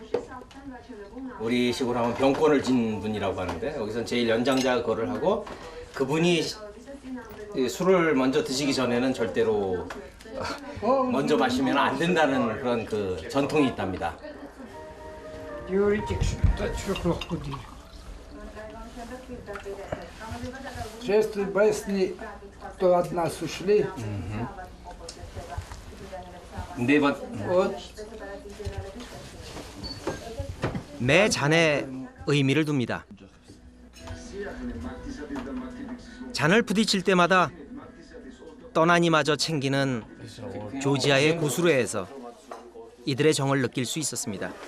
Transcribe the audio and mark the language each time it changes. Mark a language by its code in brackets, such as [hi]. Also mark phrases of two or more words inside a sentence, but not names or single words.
[ko] 우리 식으로 하면 병권을 진 분이라고 하는데 여기서는 제일 연장자가 그거를 하고 그분이 술을 먼저 드시기 전에는 절대로 먼저 마시면 안 된다는 그런 그 전통이 있답니다. [ru] Если бы если кто от нас ушли, вот [ko] 매 잔에 의미를 둡니다. 잔을 부딪힐 때마다 떠나니마저 챙기는 조지아의 고수로에서 이들의 정을 느낄 수 있었습니다.